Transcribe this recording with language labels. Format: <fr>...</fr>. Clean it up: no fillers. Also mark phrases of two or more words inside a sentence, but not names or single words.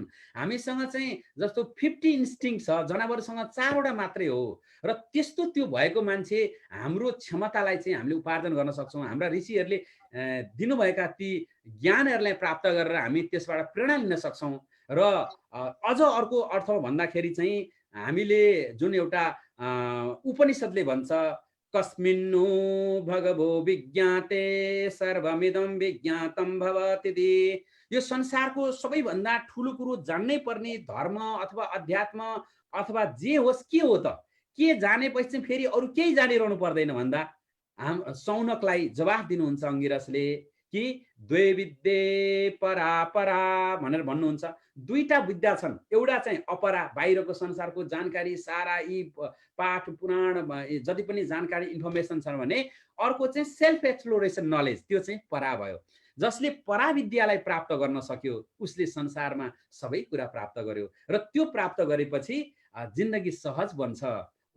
<ne>हामीसँग चाहिँ जस्तो 50 इन्स्टिङ छ, जनावरसँग 4वटा मात्रै हो र त्यस्तो त्यो भएको मान्छे हाम्रो क्षमतालाई चाहिँ हामीले उपार्जन गर्न सक्छौँ। हाम्रा ऋषिहरूले दिनुभएका ती ज्ञानहरूलाई प्राप्त गरेर हामी त्यसबाट प्रेरणा लिन सक्छौँ। र अझ अर्को अर्थ भन्दाखेरि चाहिँ हामीले जुन एउटा उपनिषदले भन्छ</ne> <sa>कस्मिन्नु भगवो विज्ञाते सर्वमिदं विज्ञातं भवति।</sa> <ne>यो संसारको सबैभन्दा ठुलो कुरो जान्नै पर्ने धर्म अथवा अध्यात्म अथवा जे होस् के हो त, के जानेपछि चाहिँ फेरि अरू केही जानिरहनु पर्दैन भन्दा सौनकलाई जवाफ दिनुहुन्छ अंगिरसले कि</ne> <sa>द्वे विद्ये परा परा</sa> <ne>भनेर भन्नुहुन्छ। दुईटा विद्या छन्, एउटा चाहिँ अपरा बाहिरको संसारको जानकारी सारा यी पाठ पुराण जति पनि जानकारी इन्फर्मेसन छ भने अर्को चाहिँ</ne> <en>self exploration knowledge,</en> <ne>त्यो चाहिँ परा भयो। जसले पराविद्यालाई प्राप्त गर्न सक्यो उसले संसारमा सबै कुरा प्राप्त गर्यो र त्यो प्राप्त गरेपछि जिन्दगी सहज बन्छ।</ne>